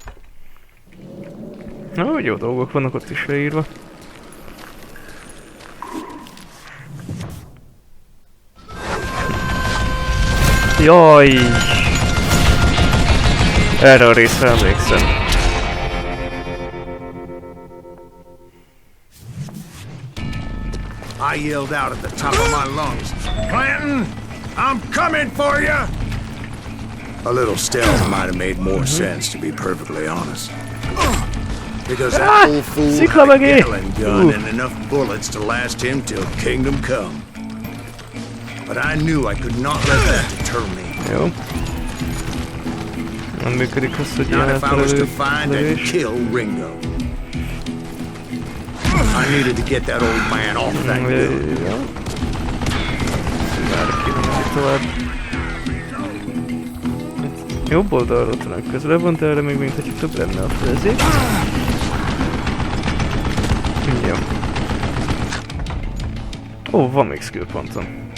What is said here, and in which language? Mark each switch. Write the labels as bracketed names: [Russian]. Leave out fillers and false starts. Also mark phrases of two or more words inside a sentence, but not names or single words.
[Hungarian] Na, hogy jó dolgok vannak ott is leírva. Jaj! Erre a részre emlékszem. [English] I yelled out at the top of my lungs, Clanton, I'm coming for you! A little stealth might have made more sense, to be perfectly honest. Because that old fool had a Gatling gun and enough bullets to last him till kingdom come. But I knew I could not let that deter me. [Hungarian] Jó. Nem működik az, hogy [English] Not if I was to find and kill Ringo. I needed to get that old man off that building. [Hungarian] Tovább. Jobb oldalról talán közelebb van, de erre még mint hogyha több lenne a főzés. Jó. Ó, van még skill pontom.